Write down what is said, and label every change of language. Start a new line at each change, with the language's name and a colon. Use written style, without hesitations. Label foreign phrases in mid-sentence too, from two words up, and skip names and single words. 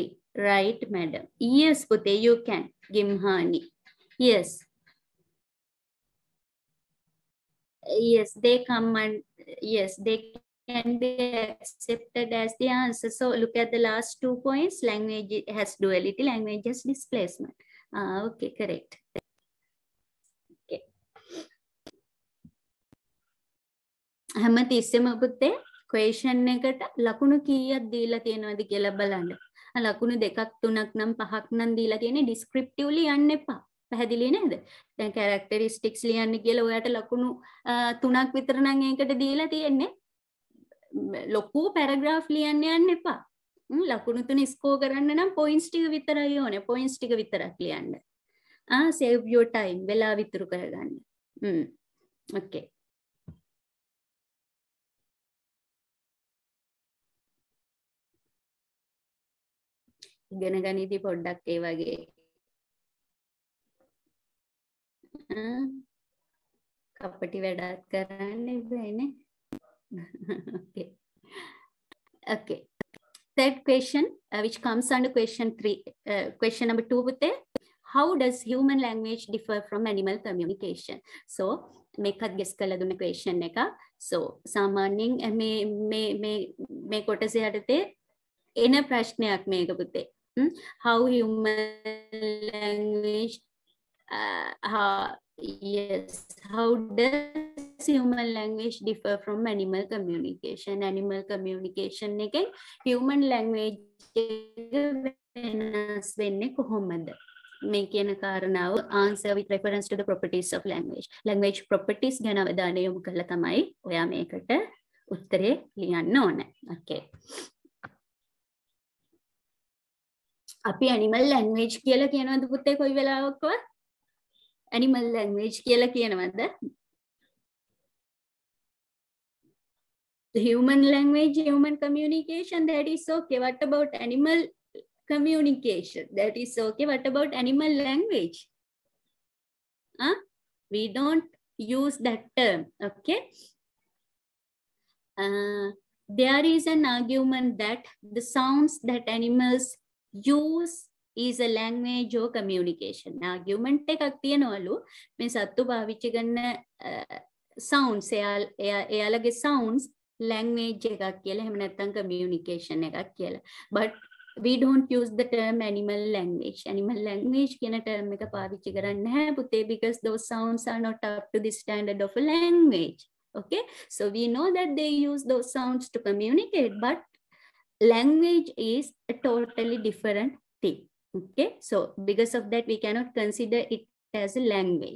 English: Right, madam? Yes, Pute, you can. Gimhani. Yes. Yes, they come and yes, they can be accepted as the answer. So look at the last 2 points. Language has duality, language has displacement. Okay, correct.
Sinhala: හැමතිස්සෙම පුතේ question එකට ලකුණු කීයක් දීලා තියෙනවද කියලා බලන්න. ලකුණු 2ක් 3ක් නම් 5ක් නම් දීලා තියෙන්නේ descriptively යන්න එපා. පැහැදිලි නේද? දැන් characteristics ලියන්න කියලා ඔයාට ලකුණු 3ක් විතර නම් ඒකට දීලා තියෙන්නේ. ලොකු paragraph ලියන්න යන්න එපා. ලකුණු 3 score කරන්න නම් points ටික විතරයි ඕනේ. points ටික විතරක් ලියන්න.
English: save your time.
Sinhala: වෙලා විතර කරගන්න. Okay. ඉගෙන ගනිද්දී පොඩ්ඩක් ඒ වගේ කපටි වැඩක් කරන්න ඉබේනේ.
English: Okay. Okay. Third question, which comes under question 3, question number 2 පුතේ. How does human language differ from animal communication?
Sinhala: So මේකත් guess කරලා දුන්න question එක. So සාමාන්‍යයෙන් මේ කොටසේ යටතේ එන ප්‍රශ්නයක් මේක පුතේ.
English: How human language how does human language differ from animal communication? Animal communication
Sinhala: එකෙන්
English: human language
Sinhala: එක වෙනස් වෙන්නේ කොහොමද? මේ කියන කාරණාව
English: answer with reference to the properties of language. Language properties
Sinhala: ගැන අවධානය යොමු කරලා තමයි ඔයා මේකට උත්තරේ ලියන්න ඕනේ. Okay. අපි
English: animal language
Sinhala: කියලා කියනවද පුතේ කොයි වෙලාවකවත්?
English: Animal language
Sinhala: කියලා කියනවද?
English: The human language, human communication, that is okay. What about animal communication? That is okay. What about animal language? Huh? We don't use that term. Okay. There is an argument that the sounds that animals use is a language or communication.
Sinhala: Argument එකක් තියනවලු මේ සත්තු පාවිච්චි කරන sounds එයාලගේ sounds language එකක් කියලා එහෙම නැත්නම් communication එකක් කියලා.
English: But we don't use the term animal language. Animal language
Sinhala: කියන term එක පාවිච්චි කරන්නේ නැහැ පුතේ,
English: because those sounds are not up to the standard of a language. Okay, so we know that they use those sounds to communicate, but language is a totally different thing. Okay, so because of that we cannot consider it as a language.